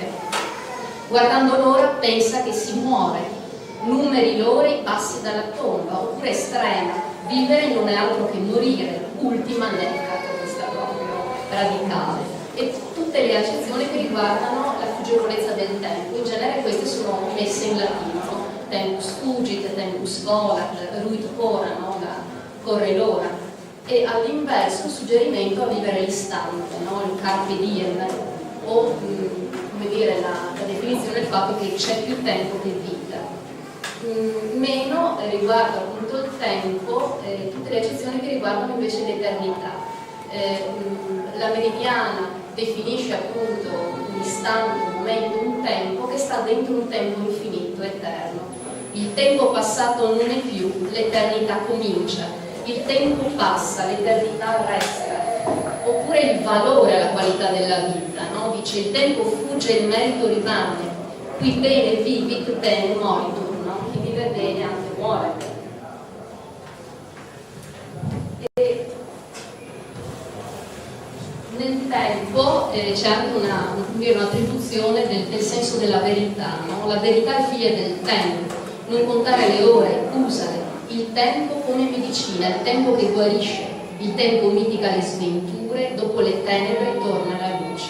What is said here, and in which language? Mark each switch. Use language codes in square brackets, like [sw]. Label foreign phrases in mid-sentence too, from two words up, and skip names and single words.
[it] Guardando l'ora pensa che si muore, numeri l'ore i passi dalla tomba, oppure estrema, vivere non è altro che morire, ultima netta, questa proprio radicale. E tutte le accezioni che riguardano la fuggevolezza del tempo, in genere queste sono messe in latino, no? [la] Tempus fugit, tempus volat, ruit hora, [it] no? Corre l'ora. E all'inverso un suggerimento a vivere l'istante, no? Il [la] carpe diem, [it] o come dire, la definizione del fatto che c'è più tempo che vita. Meno riguardo appunto il tempo, tutte le accezioni che riguardano invece l'eternità. La meridiana definisce appunto un istante, un momento, un tempo che sta dentro un tempo infinito, eterno. Il tempo passato non è più, l'eternità comincia. Il tempo passa, l'eternità resta. Oppure il valore alla qualità della vita, no? Dice il tempo fugge e il merito rimane. [la] Qui bene vivit, bene moritur. [it] Chi vive bene anche muore. E nel tempo c'è anche un'attribuzione del senso della verità, no? La verità è figlia del tempo, non contare le ore, usare il tempo come medicina, il tempo che guarisce, il tempo mitiga le sventure, dopo le tenebre torna la luce.